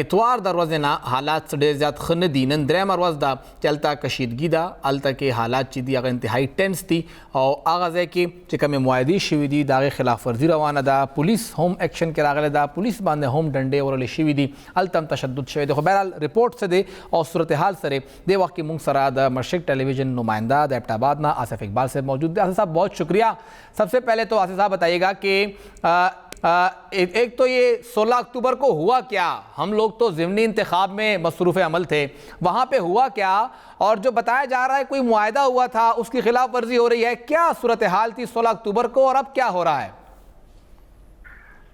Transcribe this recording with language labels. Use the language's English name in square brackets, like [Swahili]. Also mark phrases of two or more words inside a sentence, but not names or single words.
[Pashto] اتوار د ورځې نه حالات ډېر زیات ښه نه دي نن درېیمه ورځ ده چې هلته کشیدګي ده هلته کې حالات چې دي هغه انتهایی ټینس دي او هغه ځای کې چې کومې معاهدې شوي دي د هغې خلاف ورزي روانه ده پولیس هم ایکشن کې راغلی ده پولیس باندې هم ډنډې وړلې شوي دي هلته هم تشدد شوی دی خو بهرحال رپورټ څه دی او صورتحال سره دې وخت کې مونږ سره د مشرق ٹیلی ویژن نمائندہ د ایبٹ آباد [Urdu] نا آصف اقبال صاحب موجود ہے. آصف صاحب بہت شکریہ. سب سے پہلے تو آصف صاحب بتائیے گا کہ ایک تو یہ 16 اکتوبر کو ہوا کیا ہم لوگ تو ضمنی انتخاب میں مصروف عمل تھے وہاں پہ ہوا کیا اور جو بتایا جا رہا ہے کوئی معاہدہ ہوا تھا اس کی خلاف ورزی ہو رہی ہے کیا صورتحال تھی 16 اکتوبر کو اور اب کیا ہو رہا ہے؟